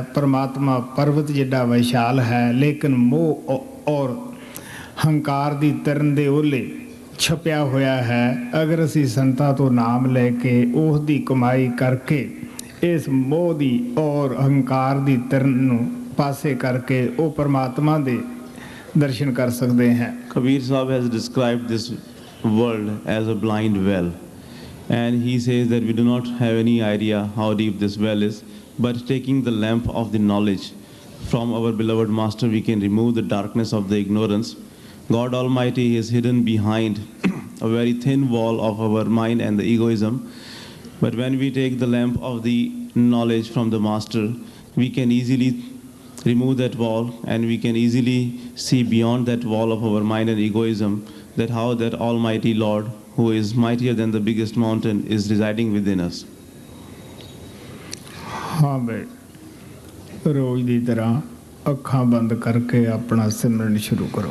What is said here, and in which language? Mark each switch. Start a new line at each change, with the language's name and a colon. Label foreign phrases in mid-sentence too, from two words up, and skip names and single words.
Punjabi: ਪਰਮਾਤਮਾ ਪਰਬਤ ਜਿੱਡਾ ਵਿਸ਼ਾਲ ਹੈ, ਲੇਕਿਨ ਮੋਹ ਔਰ ਹੰਕਾਰ ਦੀ ਤਰਨ ਦੇ ਓਲੇ ਛਪਿਆ ਹੋਇਆ ਹੈ। ਅਗਰ ਅਸੀਂ ਸੰਤਾਂ ਤੋਂ ਨਾਮ ਲੈ ਕੇ ਉਸ ਦੀ ਕਮਾਈ ਕਰਕੇ ਇਸ ਮੋਹ ਦੀ ਔਰ ਹੰਕਾਰ ਦੀ ਤਰਨ ਨੂੰ ਪਾਸੇ ਕਰਕੇ ਉਹ ਪਰਮਾਤਮਾ ਦੇ ਦਰਸ਼ਨ ਕਰ ਸਕਦੇ ਹਾਂ।
English: Kabir Sahib has described this world as a blind well. And he says that we do not have any idea how deep this well is, but taking the lamp of the knowledge from our beloved master, we can remove the darkness of the ignorance. God Almighty is hidden behind a very thin wall of our mind and the egoism. But when we take the lamp of the knowledge from the master, we can easily remove that wall and we can easily see beyond that wall of our mind and egoism that how that Almighty Lord, who is mightier than the biggest mountain, is residing within us.
Punjabi: ਹਾਂ ਭਾਈ, ਰੋਜ਼ ਦੀ ਤਰ੍ਹਾਂ ਅੱਖਾਂ ਬੰਦ ਕਰਕੇ ਆਪਣਾ ਸਿਮਰਨ ਸ਼ੁਰੂ ਕਰੋ।